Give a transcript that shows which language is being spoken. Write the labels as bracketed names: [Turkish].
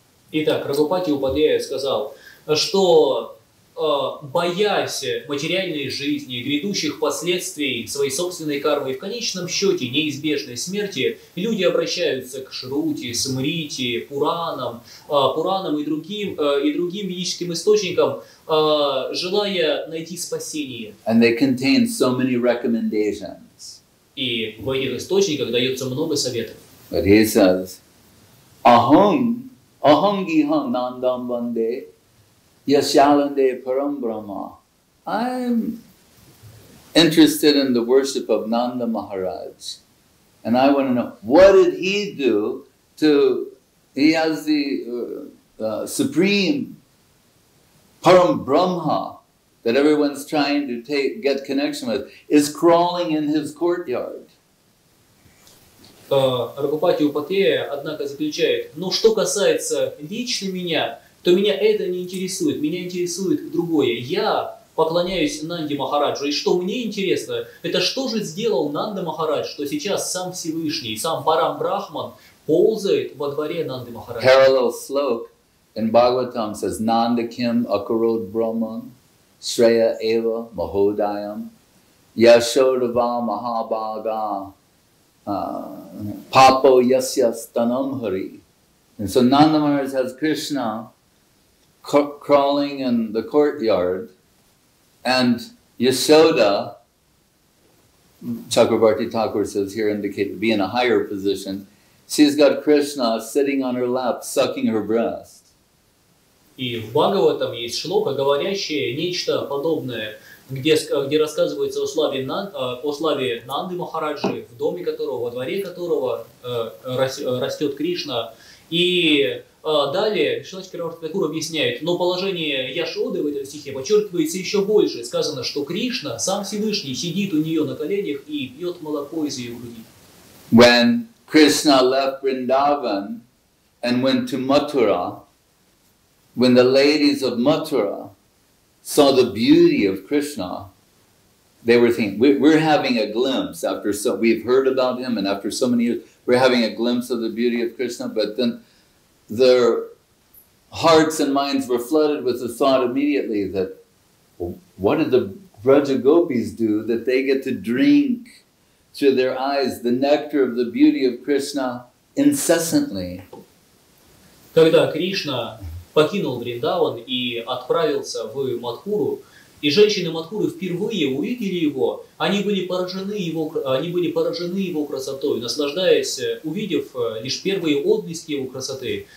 [Russian] Итак, Рагупати Упадьяя сказал, что боясь материальной жизни, грядущих последствий своей собственной кармы и в конечном счете неизбежной смерти, люди обращаются к Шрути, Смрити, Пуранам и другим ведическим источникам, желая найти спасение. [English] And they contain so many recommendations. [Russian] И в этих источниках дается много советов. [English] But he says, [Sanskrit] aham giham nandam vande yasyalande Param Bramha. [English] I'm interested in the worship of Nanda Maharaj. And I want to know, what did he do he has the supreme Param Bramha that everyone's trying to get connection with, is crawling in his courtyard. [Russian] Рагупати Упадьяя, однако, заключает, но что касается лично меня, то меня это не интересует, меня интересует другое. Я поклоняюсь Нанде Махараджу, и что мне интересно, это что же сделал Нанда Махарадж, что сейчас сам Всевышний, сам Парам Брахман ползает во дворе Нанды Махараджа. [English] Parallel sloka in Bhagavatam says, [Sanskrit] Nanda Kim Akarod Brahman Shreya Eva Mahodayam Yashodava Mahabhaga Papo Yasya Stanam Hari. [English] And so Nanda Maharaj has Krishna crawling in the courtyard, and Yashoda, Chakravarti Thakur says here, indicated to be in a higher position. She's got Krishna sitting on her lap, sucking her breast. [Russian] И в Бхагаватам есть шлока, говорящее нечто подобное, где рассказывается о славе Нанды Махараджи, в доме которого, во дворе которого растет Кришна. И далее Шрила Шридхар Тхакур объясняет, но положение Яшоды в этом стихе подчеркивается еще больше. Сказано, что Кришна, сам Всевышний, сидит у нее на коленях и пьет молоко из ее груди. [English] When Krishna left Vrindavan and went to Mathura, when the ladies of Mathura saw the beauty of Krishna, they were thinking, we're having a glimpse we've heard about him, and after so many years, we're having a glimpse of the beauty of Krishna, but then their hearts and minds were flooded with the thought immediately that, well, what did the Braja Gopis do that they get to drink through their eyes the nectar of the beauty of Krishna incessantly? [Russian] Когда Кришна покинул Вриндаван и отправился в Мадхуру, и женщины Мадхуры впервые увидели его, они были поражены его красотой, наслаждаясь, увидев лишь первые отблески его красоты.